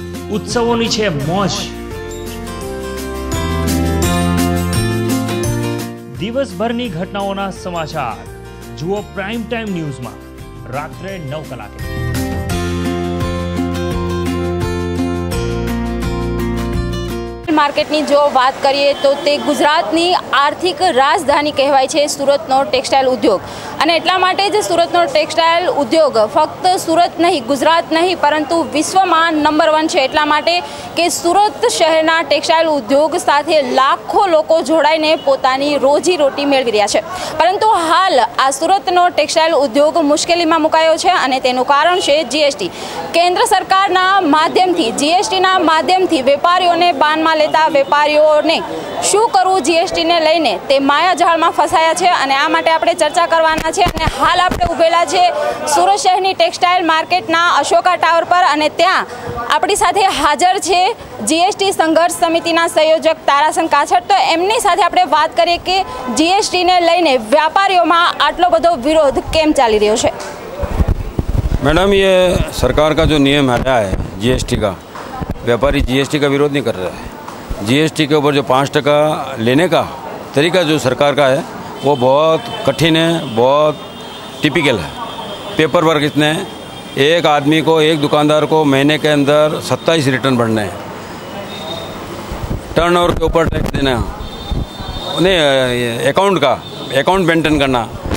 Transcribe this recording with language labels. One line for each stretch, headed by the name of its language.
Gujarati: उत्सवों छे मौज, दिवसभरनी घटनाओना समाचार जुओ प्राइम टाइम न्यूज में रात्रे 9 कलाके। मार्केटनी जो बात करिए तो ते गुजरातनी आर्थिक राजधानी कहेवाय छे सूरतनो टेक्सटाइल उद्योग। અને એટલા માટે જ સુરતનો ટેક્સટાઇલ ઉદ્યોગ ફક્ત સુરત નહીં, ગુજરાત નહીં, પરંતુ વિશ્વમાં નંબર 1 છે। એટલા માટે કે સુરત શહેરના ટેક્સટાઇલ ઉદ્યોગ સાથે લાખો લોકો જોડાઈને પોતાની રોજીરોટી મેળવી રહ્યા છે। પરંતુ હાલ આ સુરતનો ટેક્સટાઇલ ઉદ્યોગ મુશ્કેલીમાં મુકાયો છે અને તેનું કારણ છે જીએસટી। કેન્દ્ર સરકારના માધ્યમથી જીએસટીના માધ્યમથી વેપારીઓને બાનમાં લેતા વેપારીઓને શું કરવું જીએસટીને લઈને તે માયાજાળમાં ફસાયા છે અને આ માટે આપણે ચર્ચા કરવાના છે। અને હાલ આપણે ઉભેલા છે સુરત શહેરની ટેક્સટાઇલ માર્કેટના અશોકા ટાવર પર અને ત્યાં આપણી સાથે હાજર છે જીએસટી સંઘર્ષ સમિતિના સંયોજક તારાસંગ કાછડ। તો એમની સાથે આપણે વાત કરીએ કે જીએસટીને લઈને વ્યાપારીઓમાં આટલો બધો વિરોધ કેમ ચાલી રહ્યો છે।
Hindi: मैडम, ये सरकार का जो नियम आया है जीएसटी का, व्यापारी जीएसटी का विरोध नहीं कर रहा है। जीएसटी के ऊपर जो 5% लेने का तरीका जो सरकार का है वो बहुत कठिन है, बहुत टिपिकल है। पेपर वर्क इतने हैं, एक आदमी को, एक दुकानदार को महीने के अंदर 27 रिटर्न भरने हैं, टर्नओवर के ऊपर टैक्स देना, उन्हें अकाउंट मेंटेन करना।